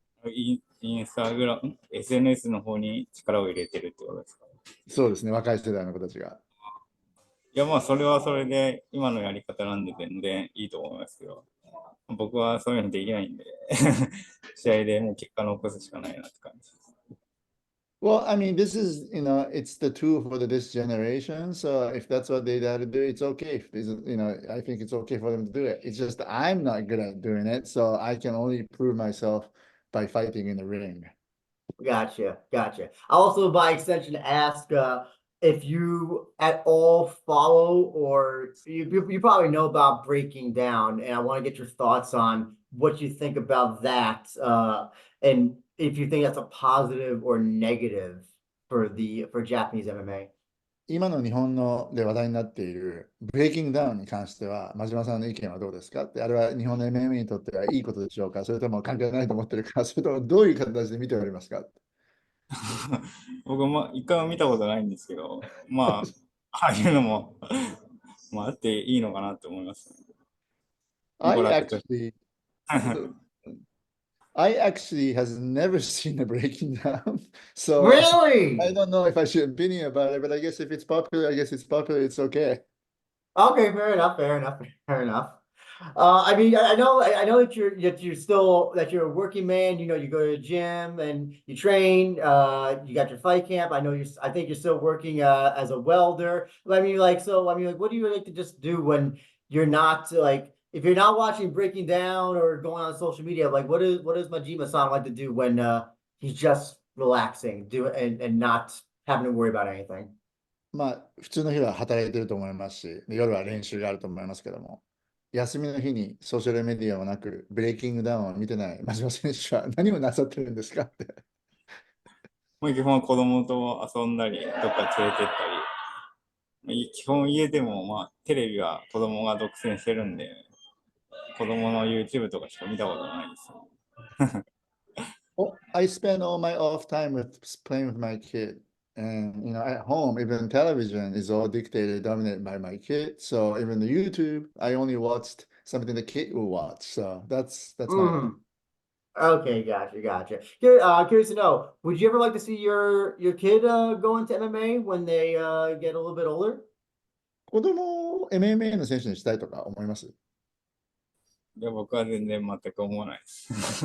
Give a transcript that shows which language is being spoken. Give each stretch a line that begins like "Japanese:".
Japanese: インスタグラム、SNS の方に力を入れてるってことですか？そうですね、若い世代の子たちが。いや、まあ、それはそれで、今のやり方なんで全然いいと思いますけど、僕はそういうのできないんで、試合でもう結果残すしかないなって感じです。
English: Well, I mean, this is, it's the tool for this generation. So if that's what they got to do, it's okay. If this, I think it's okay for them to do it. It's just I'm not good at doing it. So I can only prove myself by fighting in the ring. Gotcha. I also, by extension, ask if you at all follow or you probably know about breaking down, and I want to get your thoughts on what you think about that. And if you think that's a positive or negative for Japanese MMA.
Japanese: 今の日本ので話題になっているブレイキングダウンに関しては、真島さんの意見はどうですかって、あれは日本の MMA にとってはいいことでしょうか、それとも関係ないと思ってるか、それともどういう形で見ておりますか。僕も一回も見たことないんですけど、まあ、ああいうのもまあ、あっていいのかなって思います。
English: I actually, I actually has never seen a breaking down, so Really? I don't know if I should opinion about it, but I guess if it's popular, I guess it's popular, it's okay. Okay, fair enough, fair enough, fair enough. I mean, I know that you're still that you're a working man. You know, you go to the gym and you train. You got your fight camp. I think you're still working as a welder. I mean, what do you like to just do when you're not like if you're not watching Breaking Down or going on social media? Like, what does Majima-san like to do when he's just relaxing, and not having to worry about anything?
Japanese: まあ、普通の日は働いてると思いますし、夜は練習があると思いますけども、休みの日にソーシャルメディアもなく、ブレイキングダウンを見てない真島選手は何をなさってるんですかって。もう基本子供と遊んだり、どっか連れてったり、基本家でもまあテレビは子供が独占してるんで、子供の YouTube とかしか見たことないですよ。
English: Well, I spend all my off time with playing with my kid. And at home, even television is all dictated, dominated by my kid. So even the YouTube, I only watched something the kid will watch. So that's my life. Okay, gotcha. Curious to know, would you ever like to see your kid go into MMA when they get a little bit older?
Japanese: 子供を MMA の選手にしたいとか思います。いや、僕は全然全く思わないです。